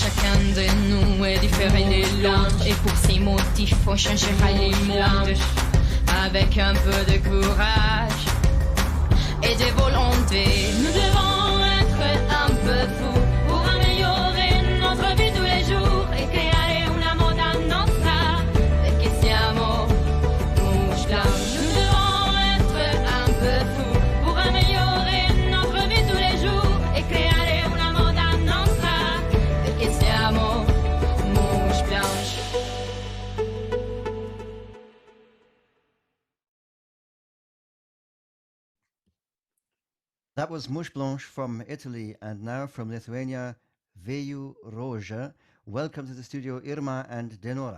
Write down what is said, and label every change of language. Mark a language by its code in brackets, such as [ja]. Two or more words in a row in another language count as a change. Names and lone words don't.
[fr] Chacun de nous est différent de l'autre, et pour ces motifs on changera les mondes avec un peu de courage et de volonté. Nous devons être un peu fous pour améliorer notre vie tous les jours et [it] creare una moda nostra, perché siamo [fr] mouches blanches. Nous devons être un peu fous pour améliorer notre vie tous les jours et [it] creare una moda nostra, perché siamo [fr] mouches blanches. [en] That was Mouches Blanches from Italy, and now from Lithuania, Vėjų, Rožė. Welcome to the studio, Irma and Denora.